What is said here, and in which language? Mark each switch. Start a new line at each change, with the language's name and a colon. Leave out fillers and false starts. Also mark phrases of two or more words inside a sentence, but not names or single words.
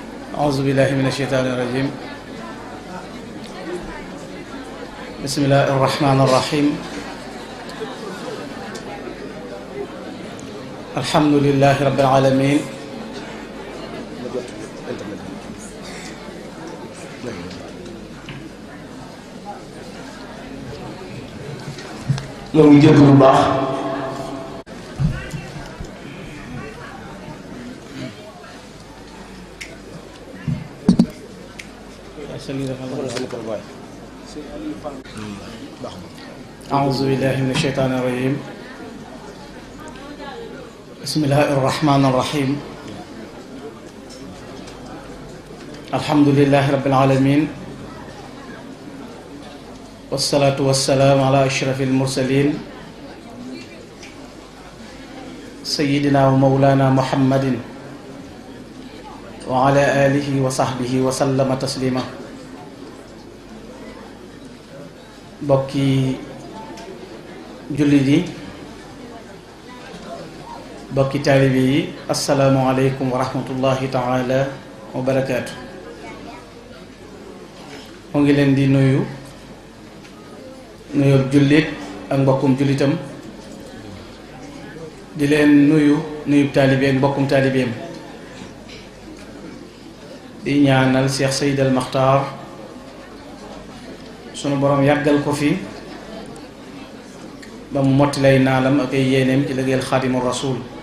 Arabic: أعوذ بالله من الشيطان الرجيم. بسم الله الرحمن الرحيم. الحمد لله رب العالمين.
Wolof: ñoo ngi jëkk bu baax
Arabic: أعوذ بالله من الشيطان الرجيم. بسم الله الرحمن الرحيم. الحمد لله رب العالمين، والصلاة والسلام على أشرف المرسلين سيدنا ومولانا محمد وعلى آله وصحبه وسلم تسليما.
Wolof: bokki jullit yi, bokki taalibe yi,
Arabic: السلام عليكم ورحمة الله تعالى وبركاته.
Wolof: mu ngi leen di nuyu nuyoo jullit ak mbokkum jullitam, di leen nuyub taalibe ak mbokkum taalibeem, di ñaanal Cheikh Seyd al Maxtaar sunu borom yàggal ko fi ba mu motti lay naalam ak ay yéeneem ci liggéeyal xaadimu rasuul.